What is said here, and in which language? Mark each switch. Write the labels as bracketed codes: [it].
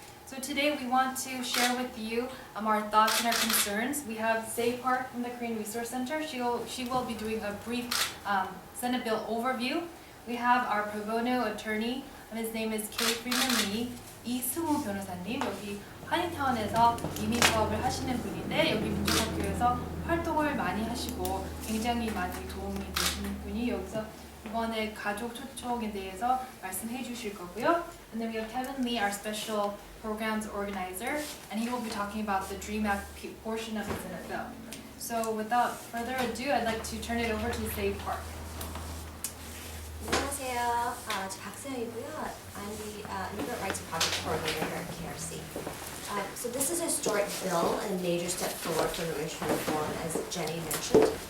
[en] So today we want to share with you our thoughts and our concerns. We have Say Park from the Korean Resource Center. She will be doing a brief Senate bill overview. We have our pro bono attorney, his name is K. Freeman Lee, 이승우 변호사님. [ko] 여기 한인타운에서 이민 사업을 하시는 분인데 여기 민주학교에서 활동을 많이 하시고 굉장히 많이 도움이 되시는 분이 여기서 이번에 가족 초청에 대해서 말씀해 주실 거고요. [en] And then we have Kevin Lee, our special programs organizer, and he will be talking about the DREAM Act portion of the Senate bill. So without further ado, I'd like to turn it over to Save Park. [ko] 안녕하세요. 저 박세영이고요. [en] I'm the Immigrant Rights Project Coordinator here at KRC. So this is a historic bill and a major step forward for immigration reform, as Jenny mentioned.